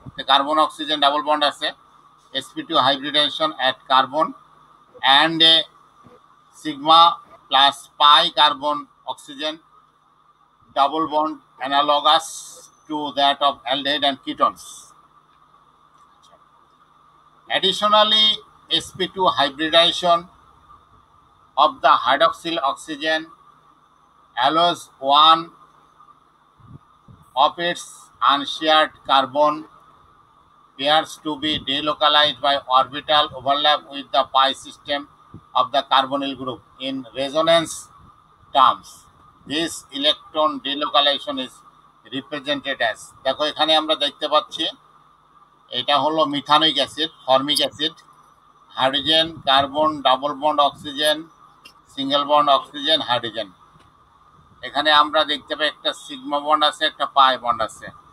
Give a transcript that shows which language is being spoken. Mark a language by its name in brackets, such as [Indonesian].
[English] carbon oxygen double bond [Bangla] আছে, [English] sp2 hybridization at carbon and a sigma plus pi carbon oxygen double bond analogous to that of aldehyde and ketones. Additionally, sp2 hybridization of the hydroxyl oxygen allows one of its unshared carbon pairs to be delocalized by orbital overlap with the pi system of the carbonyl group. In resonance terms, this electron delocalization is represented as. [Bangla] দেখো, এখানে আমরা দেখতে পাচ্ছি এটা হলো methanoic acid, formic acid, hydrogen carbon double bond oxygen, single bond oxygen, hydrogen. এখানে আমরা দেখতে পাই একটা সিগমা বন্ড আছে, একটা পাই বন্ড আছে।